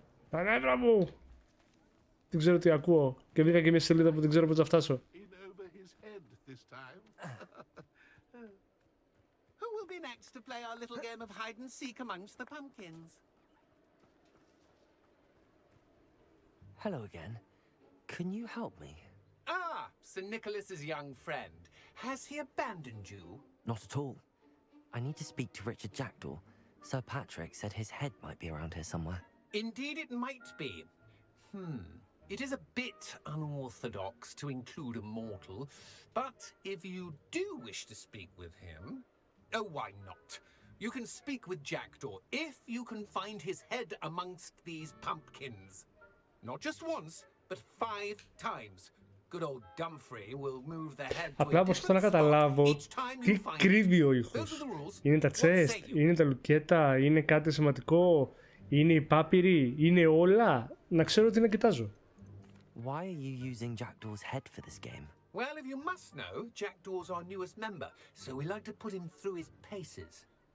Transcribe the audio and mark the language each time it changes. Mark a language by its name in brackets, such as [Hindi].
[Greek] Τα νεύρα μου! Δεν ξέρω τι ακούω και βρήκα και μια σελίδα που δεν ξέρω πώς θα φτάσω. [English] Who will be next to play our little game of hide and seek amongst the pumpkins? Hello again. Can you help me? Ah, Sir Nicholas's young friend. Has he abandoned you? Not at all. I need to speak to Richard Jackdaw. Sir Patrick said his head might be around here somewhere. Indeed it might be. It is a bit unorthodox to include a mortal, but if you do wish to speak with him, oh, why not? You can speak with Jackdaw if you can find his head amongst these pumpkins. Not just once, but 5 times. Good old Dumfrey will move the head to [Greek] Απλά προσπαθώ να καταλάβω τι κρύβει ο ήχος. Είναι τα chest, είναι τα λουκέτα, είναι κάτι σημαντικό, είναι οι πάπυροι, είναι όλα. Να ξέρω τι να κοιτάζω. [English] Why are you using Jackdaw's head for this game? Well, if you must know, Jackdaw's our newest member, so we like to put him through his paces.